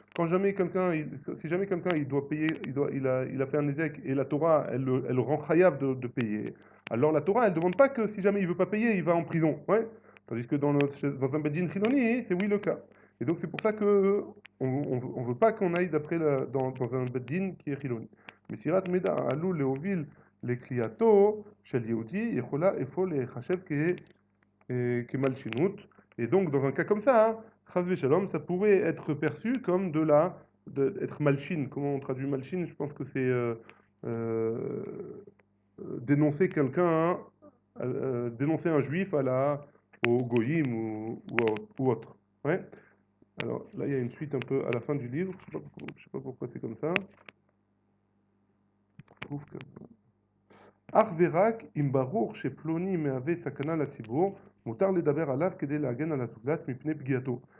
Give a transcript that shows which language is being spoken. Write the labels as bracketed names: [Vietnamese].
[French] Si jamais quelqu'un il doit payer, il a fait un ézec et la Torah, elle le rend chayav de payer, alors la Torah, elle demande pas que si jamais il veut pas payer, il va en prison. Ouais. Tandis que dans un Bedin Chiloni, c'est oui le cas. Et donc c'est pour ça que on veut pas qu'on aille dans un Bedin qui est Chiloni. [Hebrew] מסירת מידע העלול להוביל לכליאתו של יהודי יכולה אפוא להיחשב כמלשינות. [French] Et donc, dans un cas comme ça, chas v'shalom, ça pourrait être perçu comme être malchine. Comment on traduit malchine? Je pense que c'est euh, dénoncer quelqu'un, hein, dénoncer un juif au goyim ou autre. Ouais. Alors là, il y a une suite un peu à la fin du livre. Je sais pas pourquoi c'est comme ça. [Hebrew] אך ורק אם ברור שפלוני מהווה סכנה לציבור, מותר לדבר עליו כדי להגן על הזולת מפני פגיעתו.